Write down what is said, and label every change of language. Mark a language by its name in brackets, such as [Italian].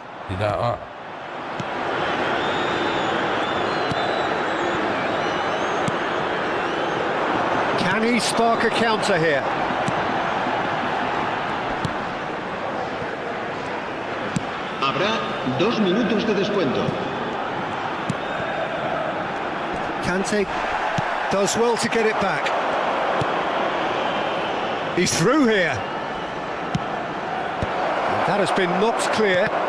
[Indonesian] Tidak. [English] Can he spark a counter here? [Spanish] Habrá 2 minutos de descuento. [English] Kante does well to get it back. He's through here. And that has been knocked clear.